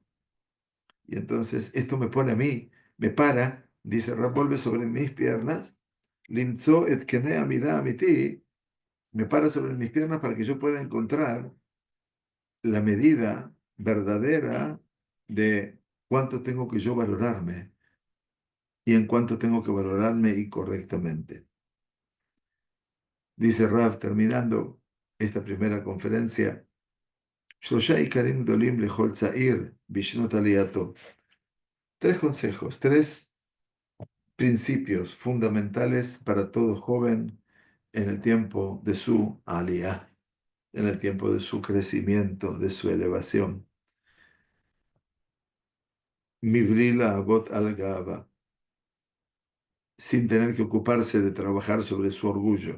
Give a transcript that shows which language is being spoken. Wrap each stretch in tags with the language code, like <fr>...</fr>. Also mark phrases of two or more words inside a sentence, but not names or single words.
<es>Y entonces esto me pone a mí, me para, dice Rab, vuelve sobre mis piernas,</es> <he>למצוא את קנה מידה אמיתי,</he> <es>me para sobre mis piernas para que yo pueda encontrar la medida verdadera de cuánto tengo que yo valorarme y en cuánto tengo que valorarme y correctamente. Dice Rav, terminando esta primera conferencia,</es> <he>"שלושה עיקרים גדולים לכל צעיר בשנות עלייתו".</he> <es>Tres consejos, tres principios fundamentales para todo joven en el tiempo de su aliyah, en el tiempo de su crecimiento, de su elevación.</es> <he>מבלי לעבוד על גאווה,</he> <es>sin tener que ocuparse de trabajar sobre su orgullo.</es>